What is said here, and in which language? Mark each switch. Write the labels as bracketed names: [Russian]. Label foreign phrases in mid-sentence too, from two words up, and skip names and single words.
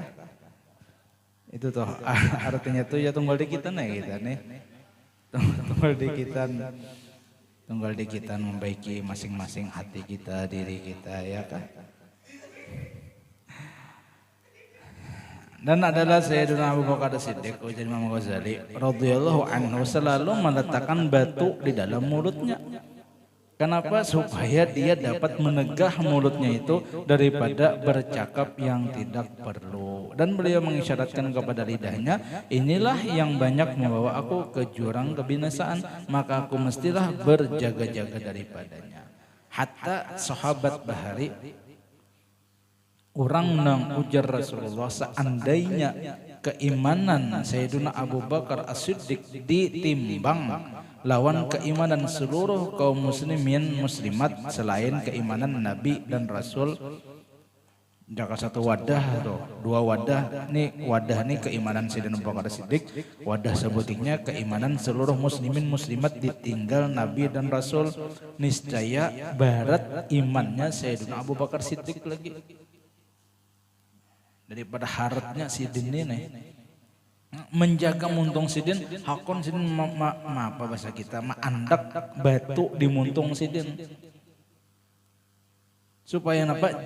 [Banjar] Itu toh artinya tuh ya tunggal dikitan ya kita nih. Tunggal dikitan membaiki masing-masing hati kita, diri kita ya kah? [Indonesian] Dan adalah Sayyidina Abu Bakar As-Siddiq ujar Imam Ghazali [Arabic] رضي الله عنه [Indonesian] selalu meletakkan batu di dalam mulutnya. Kenapa? Supaya dia dapat menegah mulutnya itu daripada bercakap yang tidak perlu. Dan beliau mengisyaratkan kepada lidahnya, inilah yang banyak membawa aku ke jurang kebinasaan, maka aku mestilah berjaga-jaga daripadanya. Hatta sahabat Bahari, orang nang ujar Rasulullah seandainya keimanan Sayyidina Abu Bakar As-Siddiq ditimbang lawan keimanan seluruh kaum muslimin muslimat selain keimanan Nabi dan Rasul. [Banjar] Jaka satu wadah tuh, 2 wadah nih, wadah nih keimanan Sayyidina Abu Bakar As-Siddiq, wadah sebutnya keimanan seluruh muslimin muslimat ditinggal Nabi dan Rasul. Niscaya barat imannya Sayyidina Abu Bakar Siddiq lagi daripada haratnya sidin ini. Menjaga muntung sidin, hakon sidin apa bahasa kita, andak batu di muntung sidin. [Indonesian] Supaya apa?